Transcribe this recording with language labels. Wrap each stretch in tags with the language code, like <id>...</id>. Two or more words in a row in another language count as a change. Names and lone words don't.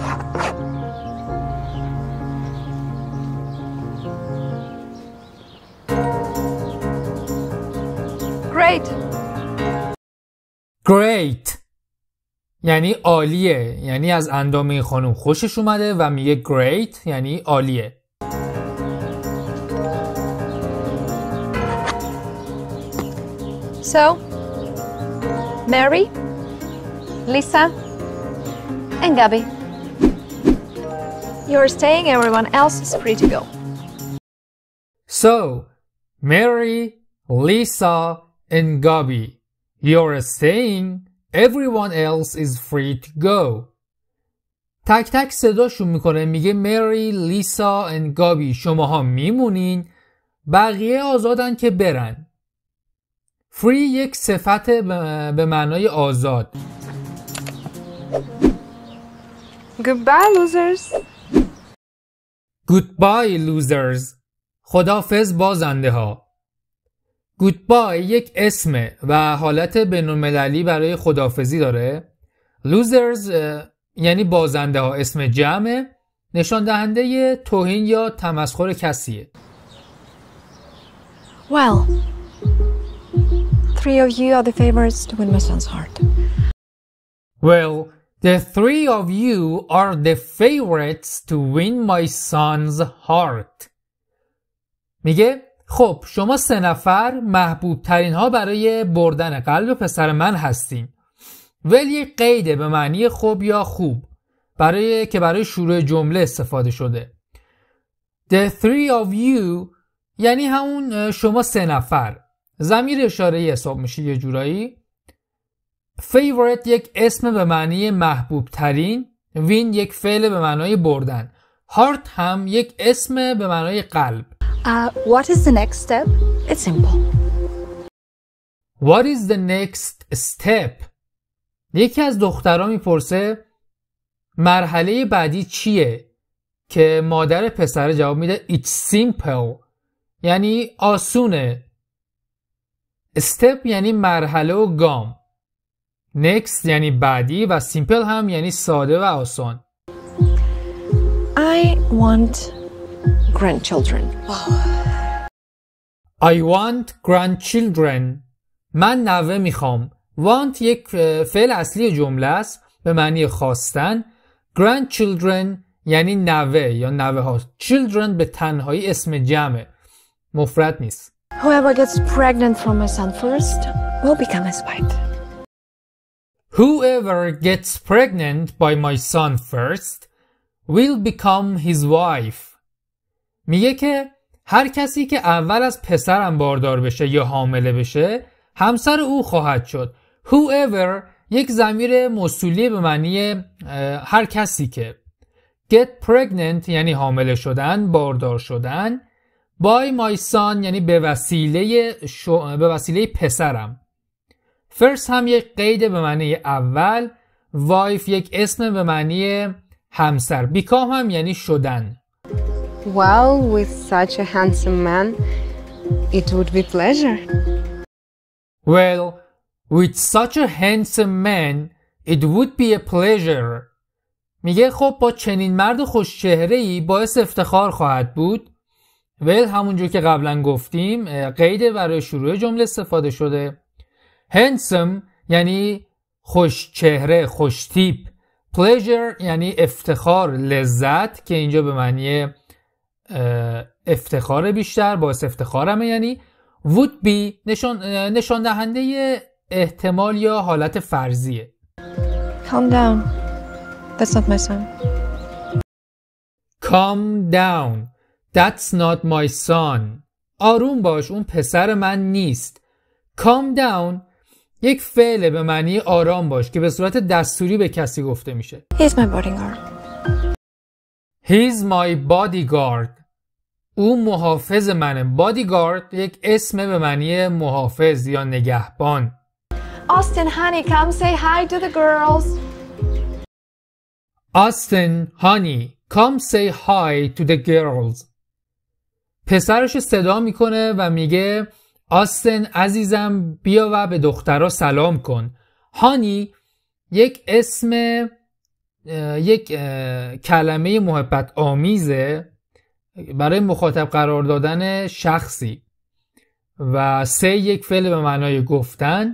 <en>Great.</en> <fa>Great یعنی عالیه، یعنی از اندام این خانوم خوشش اومده و میگه great یعنی عالیه.</fa> <en>So, Mary, Lisa, and Gabby. You're staying, everyone else is free to go. So, Mary, Lisa, and Gabby, you're staying, everyone else is free to go.</en> <fa>تک تک صداشون میکنه، میگه مری، لیسا and گابی شماها میمونین، بقیه آزادن که برن. free یک صفت به معنای آزاد.</fa> <en>Goodbye, losers. Goodbye losers.</en> <fa>خداحافظ بازنده ها. Goodbye یک اسمه و حالت بین‌المللی برای خداحافظی داره. Losers یعنی بازنده ها، اسم جمعه، نشان دهنده توهین یا تمسخر کسیه.</fa> <en>Well, three of you are the favorites to win my son's heart. Well, the three of you are the favorites to win my son's heart.</en> <fa>میگه خب شما سه نفر محبوب ترین ها برای بردن قلب پسر من هستین. ول یک قیده به معنی خوب یا خوب برای شروع جمله استفاده شده.</fa> <en>The three of you</en> <fa>یعنی همون شما سه نفر. ضمیر اشاره‌ای حساب میشه یه جورایی. favorite یک اسم به معنی محبوب ترین. win یک فعل به معنای بردن. heart هم یک اسم به معنای قلب.</fa> <en>What is the next step? It's simple. What is the next step?</en> <fa>یکی از دخترها میپرسه مرحله بعدی چیه؟ که مادر پسر جواب میده</fa> <en>It's simple</en> <fa>یعنی آسونه. step یعنی مرحله و گام. next یعنی بعدی و simple هم یعنی ساده و آسان.</fa> <en>I want grandchildren. I want grandchildren.</en> <fa>من نوه میخوام. want یک فعل اصلی جمله است به معنی خواستن grandchildren یعنی نوه یا نوه ها. children به تنهایی اسم جمعه، مفرد نیست.</fa> <en>Whoever gets pregnant from my son first will become his wife. Whoever gets pregnant by my son first will become his wife.</en> <fa>میگه که هر کسی که اول از پسرم باردار بشه یا حامله بشه همسر او خواهد شد. Whoever یک ضمیر موصولی به معنی هر کسی که.</fa> <en>Get pregnant</en> <fa>یعنی حامله شدن، باردار شدن.</fa> <en>By my son</en> <fa>یعنی به وسیله پسرم. First هم یک قید به معنی اول. Wife یک اسم به معنی همسر. Become هم یعنی شدن.</fa> <en>Well, with such a handsome man, it would be pleasure. Well, with such a handsome man, it would be a pleasure.</en> <fa>میگه خب با چنین مرد خوشچهره‌ای باعث افتخار خواهد بود. well همونجور که قبلا گفتیم قید برای شروع جمله استفاده شده. handsome یعنی خوشچهره، خوشتیپ. pleasure یعنی افتخار، لذت که اینجا به معنی افتخار بیشتر، باعث افتخارمه. یعنی</fa> <en>would be</en> <fa>نشان دهنده احتمال یا حالت فرضیه.</fa> <en>Calm down. That's not my son. Calm down. That's not my son.</en> <fa>آروم باش، اون پسر من نیست.</fa> <en>Calm down</en> <fa>یک فعل به معنی آرام باش که به صورت دستوری به کسی گفته میشه.</fa> <en>He's my bodyguard. He's my bodyguard.</en> <fa>او محافظ منه. bodyguard یک اسم به معنی محافظ یا نگهبان.</fa> <en>Austin, honey, come say hi to the girls. Austin, honey, come say hi to the girls.</en> <fa>پسرش صدا میکنه و میگه آستن عزیزم بیا و به دخترها سلام کن. هانی یک اسم یک کلمه محبت آمیزه برای مخاطب قرار دادن شخصی و say یک فعل به معنای گفتن.</fa>